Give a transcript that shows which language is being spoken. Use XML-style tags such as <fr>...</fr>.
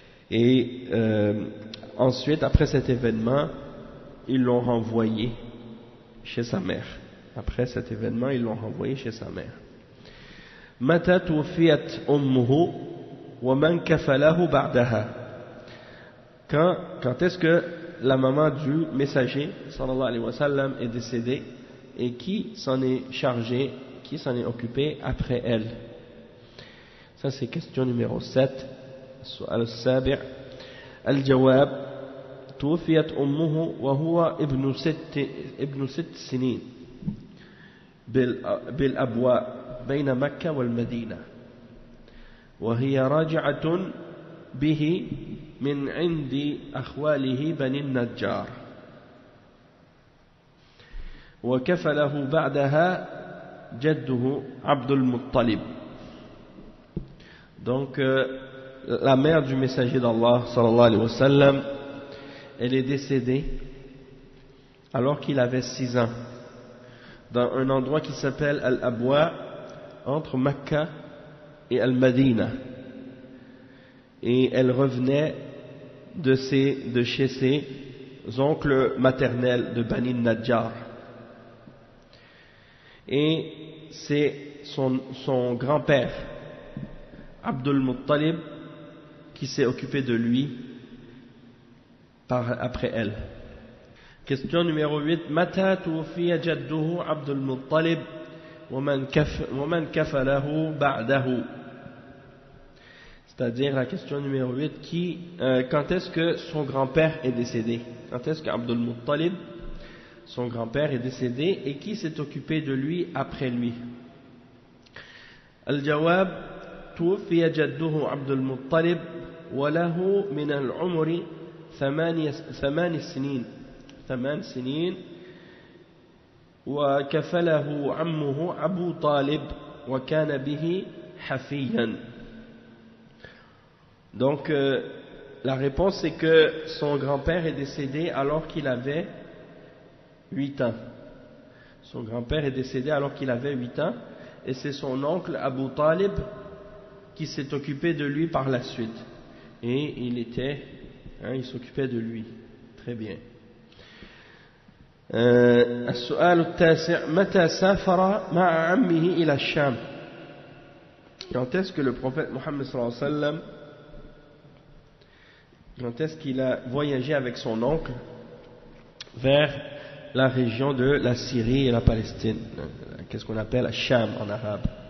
<fr>Et ensuite, après cet événement, ils l'ont renvoyé chez sa mère. Après cet événement, ils l'ont renvoyé chez sa mère.</fr> <ar>متى توفيت أمه ومن كفله بعدها.</ar> <fr>Quand est-ce que la maman du messager sallallahu alayhi wa sallam est décédée et qui s'en est chargé, qui s'en est occupé après elle? Ça c'est question numéro 7.</fr> <ar>السؤال السابع. الجواب: توفيت أمه وهو ابن 6 سنين بالأبواء بين مكة والمدينة، وهي راجعة به من عند أخواله بني النجار، وكفله بعدها جده عبد المطلب.</ar> <fr>Donc la mère du messager d'Allah sallallahu alayhi wa sallam, elle est décédée alors qu'il avait 6 ans dans un endroit qui s'appelle Al-Abwa, entre Mecca et Al-Madina, et elle revenait de chez ses oncles maternels de Bani Najjar, et c'est son grand-père Abdul Muttalib qui s'est occupé de lui après elle. Question numéro 8.</fr> <ar>متى توفي جده عبد المطلب ومن كفله بعده.</ar> <fr>C'est-à-dire la question numéro 8, quand est-ce que son grand-père est décédé? Quand est-ce qu'Abdul Muttalib, son grand-père, est décédé et qui s'est occupé de lui après lui?</fr> <ar>الجواب: توفي جده عبد المطلب وله من العمر 8 سنين وكفله عمه أبو طالب وكان به حفيا.</ar> <fr>Donc la réponse c'est que son grand-père est décédé alors qu'il avait 8 ans. Son grand-père est décédé alors qu'il avait 8 ans, et c'est son oncle Abu Talib qui s'est occupé de lui par la suite, et il s'occupait de lui. Très bien.</fr> <ar>السؤال التاسع. متى سافر مع عمه إلى الشام.</ar> <fr>Quand est-ce que le prophète Mohammed sallallahu alayhi wa sallam, quand est-ce qu'il a voyagé avec son oncle vers la région de la Syrie et la Palestine, qu'est-ce qu'on appelle Sham en arabe?</fr>